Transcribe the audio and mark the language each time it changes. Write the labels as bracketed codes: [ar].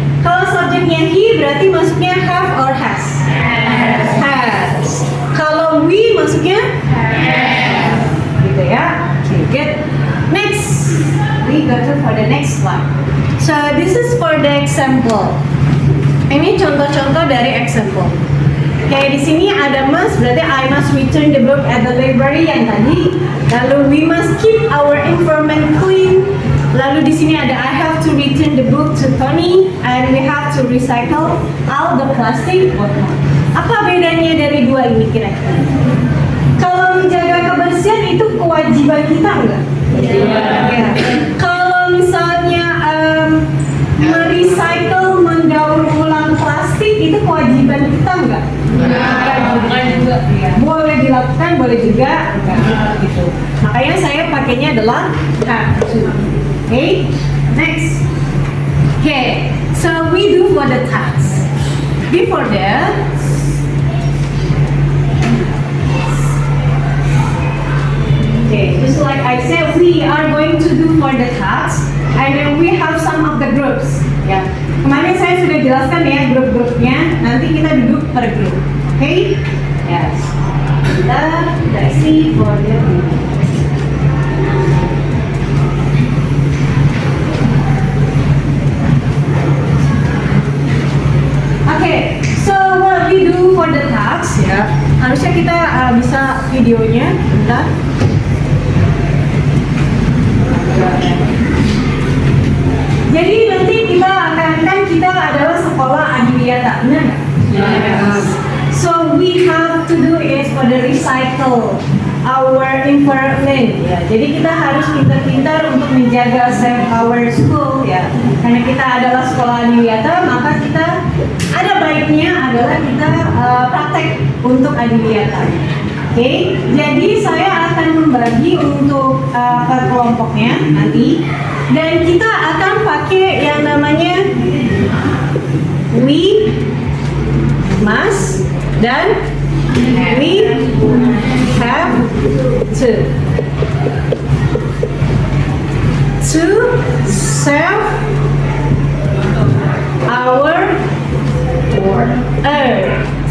[id] Kalau subjeknya he berarti masuknya have or has? Has. Kalau we masuknya have. Gitu ya. Okay, good. [en] Next, we go to for the next one. So this is for the example. [id] Ini contoh-contoh dari example. Kayak di sini ada must, berarti [en] I must return the book at the library [id] yang tadi. [en] Lalu we must keep our environment clean. [id] Lalu di sini ada [en] I have to return the book to Tony and we have to recycle all the plastic bottle. [id] Apa bedanya dari dua ini kira-kira? Kalau menjaga kebersihan itu kewajiban kita enggak? Ya. Kalau misalnya merecycle, mendaur ulang plastik itu kewajiban kita enggak? Bukan juga. Ya. Boleh dilakukan, boleh juga enggak gitu. Makanya saya pakainya adalah have to. [en] Okay, next. Okay, so we do for the task. Before that, okay, just like I said, we are going to do for the task, and then we have some of the groups. [id] Ya, kemarin saya sudah jelaskan ya grup-grupnya. Nanti kita duduk per grup. [en] Okay? Yes. Let's see for the group. Okay, so what we do for the task ya. [id] Harusnya kita bisa videonya, bentar. Jadi nanti kita adalah sekolah adiwiyata, benar nggak? [en] Yes. So we have to do is for the recycle our environment. [id] Ya, jadi kita harus pintar-pintar untuk menjaga [en] save our school [id] ya. Karena kita adalah sekolah adiwiyata, maka kita ada baiknya adalah kita praktek untuk adiwiyata. Oke, jadi saya akan membagi untuk ke kelompoknya nanti, dan kita akan pakai yang namanya we must dan [en] we have to serve our earth.